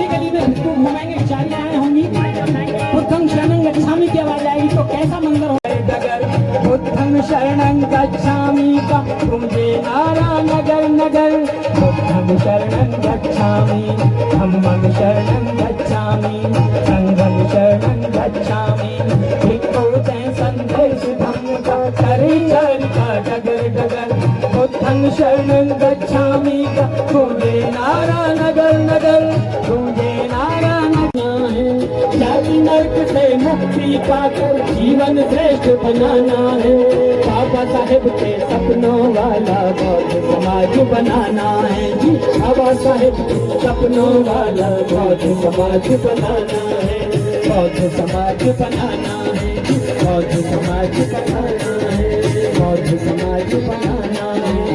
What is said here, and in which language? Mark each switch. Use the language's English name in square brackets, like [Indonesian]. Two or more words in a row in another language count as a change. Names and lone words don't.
[Hindi] गली में भिक्षु घुमाएंगे, चारियां होंगी, [Pali] बुद्धं शरणं गच्छामि [Hindi] की आवाज आएगी तो कैसा मंजर होगा। [Pali] बुद्धं शरणं गच्छामि [Hindi] का गूंजे नारा नगर नगर, [Pali] बुद्धं शरणं गच्छामि, धम्मं शरणं गच्छामि, संघं शरणं गच्छामि। [Hindi] भिक्षु जय संदेश धम्म का करे चरिता डगर डगर, [Pali] बुद्धं शरणं गच्छामि [Hindi] का गूंजे नारा नगर नगर, गूंजे नारा नगर है। जाति नर्क से मुक्ति पाकर जीवन श्रेष्ठ बनाना है, बाबा साहेब के सपनों वाला बौद्ध समाज बनाना है जी, बाबा साहेब के सपनों वाला बौद्ध समाज बनाना है, बौद्ध समाज बनाना है जी, बौद्ध समाज बनाना है, बौद्ध समाज बनाना है।